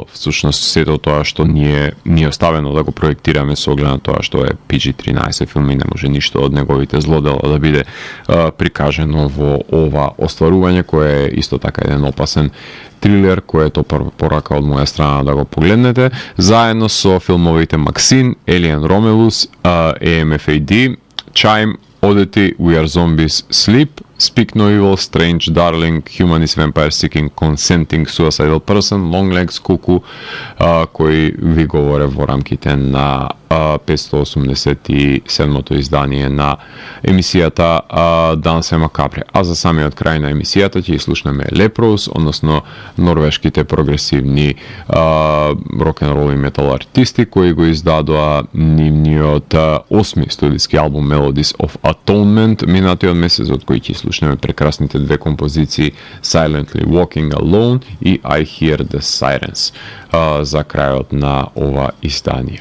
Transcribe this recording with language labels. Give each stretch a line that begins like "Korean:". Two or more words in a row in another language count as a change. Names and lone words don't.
Macedonian: всушност сето тоа што ни е оставено да го проектираме со оглед на тоа што е PG-13 филм и не може ништо од неговите злодела да биде прикажено во ова остварување кое е исто така еден опасен трилер, което порака од моја страна да го погледнете, заедно со филмовите Максин, Alien Romulus, AMFAD, Chime, Oddity, We Are Zombies, Sleep Speak No Evil, Strange, Darling, Humanist Vampire Seeking, Consenting, Suicidal Person, Longlegs, Cuckoo, кои ви говоре во рамките на 587-то издание на емисијата Дансе Макабре. А за самиот крај на емисијата ќе слушнеме Leprous, односно норвешките прогресивни рок-н-рол и метал артисти кои го издадоа нивниот 8-ми студиски албум Melodies of Atonement минатиот месец, од кој ќе слушнеме прекрасните две композиции Silently Walking Alone и I Hear the Sirens за крајот на ова издание.